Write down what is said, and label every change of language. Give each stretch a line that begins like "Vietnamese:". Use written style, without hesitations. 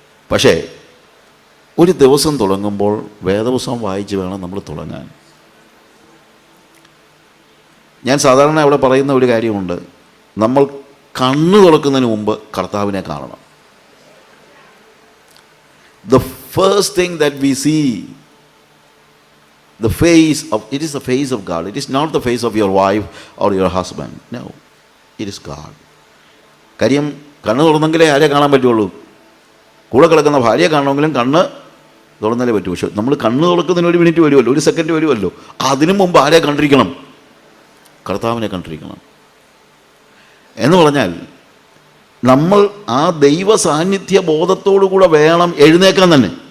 Malayalam: പക്ഷേ ഒരു ദിവസം തുടങ്ങുമ്പോൾ വേദപുസ്തകം വായിച്ച് വേണം നമ്മൾ തുടങ്ങാൻ. ഞാൻ സാധാരണ അവിടെ പറയുന്ന ഒരു കാര്യമുണ്ട്, നമ്മൾ കണ്ണ് തുറക്കുന്നതിന് മുമ്പ് കർത്താവിനെ കാണണം.
English: The first thing that we see, it is the face of God. It is not the face of your wife or your husband. No, it is God.
Malayalam: കാര്യം കണ്ണ് തുറന്നെങ്കിലേ ആരെ കാണാൻ പറ്റുള്ളൂ? കൂടെ കിടക്കുന്ന ഭാര്യയെ കാണണമെങ്കിലും കണ്ണ് തുറന്നാലേ പറ്റൂ. പക്ഷെ നമ്മൾ കണ്ണ് തുറക്കുന്നതിന് 1 മിനിറ്റ് വരുമല്ലോ, 1 സെക്കൻഡ് വരുമല്ലോ. അതിനു മുമ്പ് ആരെ കണ്ടിരിക്കണം? കർത്താവിനെ കണ്ടിരിക്കണം. എന്ന് പറഞ്ഞാൽ നമ്മൾ ആ ദൈവ സാന്നിധ്യ ബോധത്തോടു കൂടെ വേണം എഴുന്നേക്കാൻ തന്നെ.